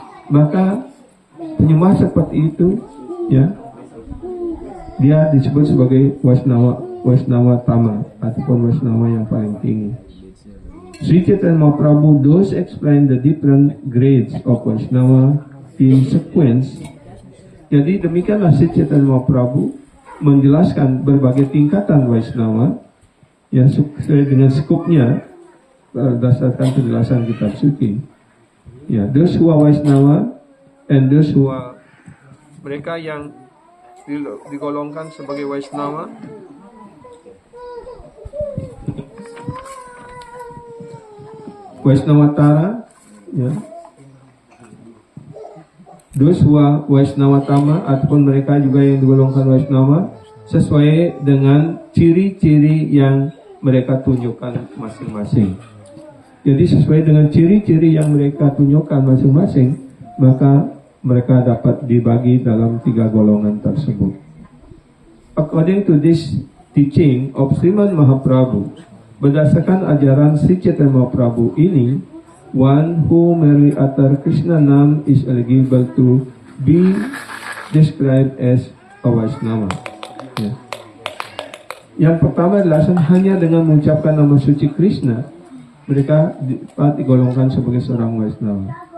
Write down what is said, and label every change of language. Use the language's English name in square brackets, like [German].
[Indonesian] Maka penyembah seperti itu, ya, dia disebut sebagai Vaisnava Tama ataupun Vaisnava yang paling tinggi. [English] Sri Chaitanya Mahaprabhu does explain the different grades of Vaisnava in sequence. [Indonesian] Jadi demikianlah Sri Chaitanya Mahaprabhu menjelaskan berbagai tingkatan Vaisnava, ya, sesuai dengan skupnya berdasarkan penjelasan kitab suci. Ya, [English] those who are Vaisnava and those who are, [Indonesian] mereka yang digolongkan sebagai Vaisnava, Vaisnava Tara, ya, [English] those who are Vaisnava Tama [Indonesian] ataupun mereka juga yang digolongkan Vaisnava sesuai dengan ciri-ciri yang mereka tunjukkan masing-masing. Jadi sesuai dengan ciri-ciri yang mereka tunjukkan masing-masing, maka mereka dapat dibagi dalam 3 golongan tersebut. [English] According to this teaching of Srimad Mahaprabhu, [Indonesian] berdasarkan ajaran Sri Chaitanya Mahaprabhu ini, [English] one who merely utter Krishna Nam is eligible to be described as a Vaisnava. [Indonesian] Ya. Yang pertama adalah hanya dengan mengucapkan nama suci Krishna, mereka dapat digolongkan sebagai seorang Vaisnava.